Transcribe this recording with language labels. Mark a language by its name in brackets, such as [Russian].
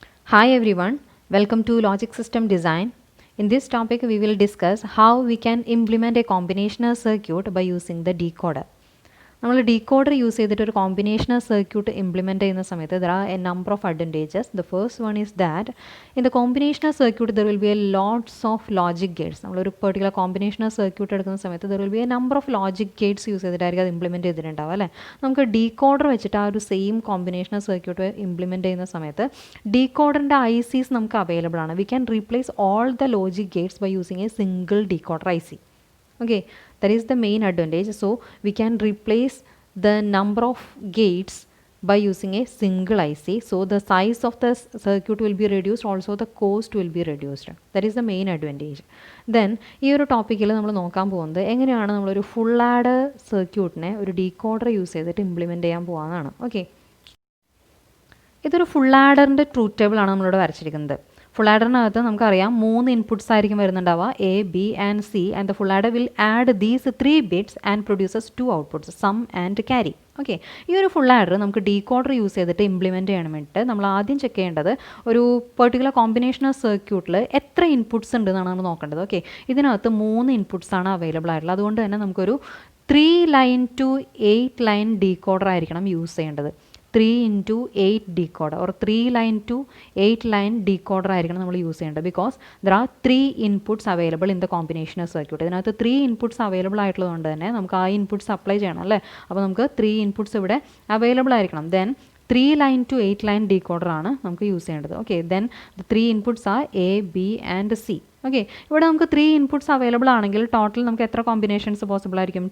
[English] Hi everyone, welcome to Logic System Design. In this topic, we will discuss how we can implement a combinational circuit by using the decoder. [Malayalam] നമ്മൾ decoder use ചെയ്തിട്ട് ഒരു combinational circuit implement ചെയ്യുന്ന സമയത്ത് [English] There are a number of advantages. The first one is that in the combinational circuit there will be a lots of logic gates. [Malayalam] നമ്മളൊരു particular combinational circuit എടുക്കുന്ന സമയത്ത് [English] there will be a number of logic gates [Malayalam] use ചെയ്തിട്ടായിരിക്കും അത് implement ചെയ്തിട്ടുണ്ടാവും അല്ലേ. നമുക്ക് decoder വെച്ചിട്ട് ആ ഒരു സെയിം കോമ്പിനേഷണൽ സർക്യൂട്ട് ഇംപ്ലിമെൻറ്റ് ചെയ്യുന്ന സമയത്ത് ഡീകോഡറിൻ്റെ ICs നമുക്ക് അവൈലബിൾ ആണ്. [English] We can replace all the logic gates by using a single decoder IC. Okay, that is the main advantage. So we can replace the number of gates by using a single IC. So the size of the circuit will be reduced, also the cost will be reduced. That is the main advantage. [Malayalam] Then ഈ ഒരു ടോപ്പിക്കിൽ നമ്മൾ നോക്കാൻ പോകുന്നത് എങ്ങനെയാണ് നമ്മളൊരു full add സർക്യൂട്ടിനെ ഒരു ഡീകോഡർ യൂസ് ചെയ്തിട്ട് ഇംപ്ലിമെൻറ്റ് ചെയ്യാൻ പോകാമെന്നാണ്. ഓക്കെ, ഇതൊരു ഫുൾ ആഡറിൻ്റെ ട്രൂത്ത് ടേബിൾ ആണ് നമ്മളിവിടെ വരച്ചിരിക്കുന്നത്. ഫുൾ ആഡറിനകത്ത് നമുക്കറിയാം 3 ഇൻപുട്സ് ആയിരിക്കും വരുന്നുണ്ടാവുക, [English] A, B and C, and the full adder will add these 3 bits and produces 2 outputs, sum and carry. [Malayalam] Okay, ഈ ഒരു ഫുൾ ആഡർ നമുക്ക് ഡീകോഡർ യൂസ് ചെയ്തിട്ട് ഇംപ്ലിമെൻറ്റ് ചെയ്യണം വേണ്ടിയിട്ട് നമ്മൾ ആദ്യം ചെക്ക് ചെയ്യേണ്ടത് ഒരു പെർട്ടിക്കുലർ കോമ്പിനേഷണൽ സർക്യൂട്ടിൽ എത്ര ഇൻപുട്സ് ഉണ്ടെന്നാണ് നമ്മൾ നോക്കേണ്ടത്. ഓക്കെ, ഇതിനകത്ത് 3 ഇൻപുട്സ് ആണ് അവൈലബിൾ ആയിട്ടുള്ളത്. അതുകൊണ്ട് തന്നെ നമുക്കൊരു 3 ലൈൻ ടു 8 ലൈൻ ഡീകോഡർ ആയിരിക്കണം യൂസ് ചെയ്യേണ്ടത്. [English] 3 into 8 decoder or 3 line to 8 line decoder [Malayalam] ആയിരിക്കണം നമ്മൾ യൂസ് ചെയ്യേണ്ടത്. [English] Because there are 3 inputs available in the combinational circuit. [Malayalam] ഇതിനകത്ത് 3 ഇൻപുട്സ് അവൈലബിൾ ആയിട്ടുള്ളതുകൊണ്ട് തന്നെ നമുക്ക് ആ ഇൻപുട്സ് അപ്ലൈ ചെയ്യണം അല്ലേ. അപ്പോൾ നമുക്ക് 3 ഇൻപുട്സ് ഇവിടെ അവൈലബിൾ ആയിരിക്കണം. [English] then 3 line to 8 line decoder [Malayalam] ആണ് നമുക്ക് യൂസ് ചെയ്യേണ്ടത്. Okay, [English] Then the 3 inputs are A, B and C. [Malayalam] Okay, ഇവിടെ നമുക്ക് 3 ഇൻപുട്സ് അവൈലബിൾ ആണെങ്കിൽ ടോട്ടൽ നമുക്ക് എത്ര കോമ്പിനേഷൻസ് പോസിബിൾ ആയിരിക്കും?